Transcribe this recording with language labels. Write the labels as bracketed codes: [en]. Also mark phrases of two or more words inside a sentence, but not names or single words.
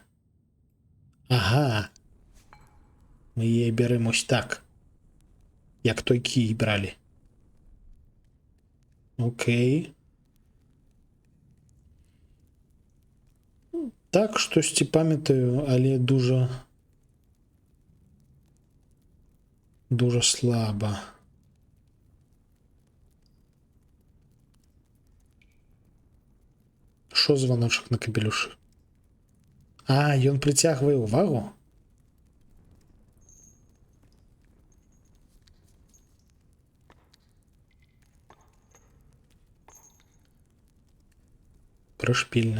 [be] Ага. Мы яе бярэм ось так. Як той кій бралі. Окей. Так, штосьці памятаю, але дуже слаба. [uk] Що звоночок на капелюшы? [be] А, ён прыцягвае ўвагу? Прышпільна.